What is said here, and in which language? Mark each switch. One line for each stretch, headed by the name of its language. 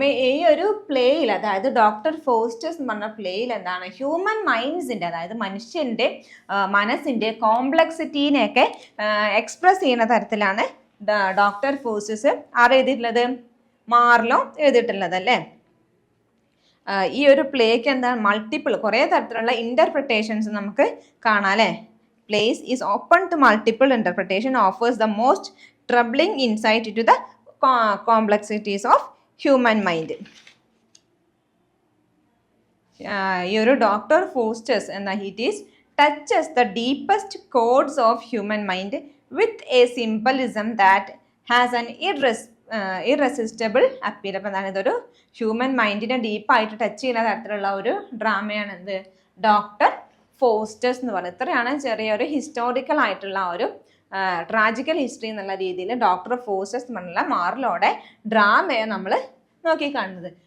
Malayalam: ഈ ഒരു പ്ലേയിൽ, അതായത് ഡോക്ടർ ഫോസ്റ്റസ് എന്ന് പറഞ്ഞ പ്ലേയിൽ എന്താണ് ഹ്യൂമൻ മൈൻഡ്സിൻ്റെ, അതായത് മനുഷ്യൻ്റെ മനസ്സിൻ്റെ കോംപ്ലക്സിറ്റീനെയൊക്കെ എക്സ്പ്രസ് ചെയ്യുന്ന തരത്തിലാണ് ഡോക്ടർ ഫോസ്റ്റസ് എഴുതിയിട്ടുള്ളത്, മാർലോ എഴുതിയിട്ടുള്ളത് അല്ലേ. ഈ ഒരു പ്ലേക്ക് എന്താണ് മൾട്ടിപ്പിൾ കുറേ തരത്തിലുള്ള ഇൻ്റർപ്രിട്ടേഷൻസ് നമുക്ക് കാണാം അല്ലേ.
English: Place is open to multiple interpretation, offers the most troubling insight into the complexities of human mind.
Malayalam: ഈ ഒരു ഡോക്ടർ ഫോസ്റ്റസ് എന്ന heat
English: touches the deepest codes of human mind with a symbolism that has an irresistible appeal.
Malayalam: അപ്പം എന്താണ് ഇതൊരു human മൈൻഡിനെ ഡീപ്പായിട്ട് touch ചെയ്യുന്ന തരത്തിലുള്ള ഒരു ഡ്രാമയാണ് എന്ത് ഡോക്ടർ ഫോസ്റ്റസ് എന്ന് പറയുന്നത്. ഇത്രയാണ് ചെറിയൊരു ഹിസ്റ്റോറിക്കൽ ആയിട്ടുള്ള ഒരു ട്രാജിക്കൽ ഹിസ്റ്ററി എന്നുള്ള രീതിയിൽ ഡോക്ടർ ഫോസ്റ്റസ് എന്നുള്ള മാർലോയുടെ ഡ്രാമയെ നമ്മൾ നോക്കിക്കാണുന്നത്.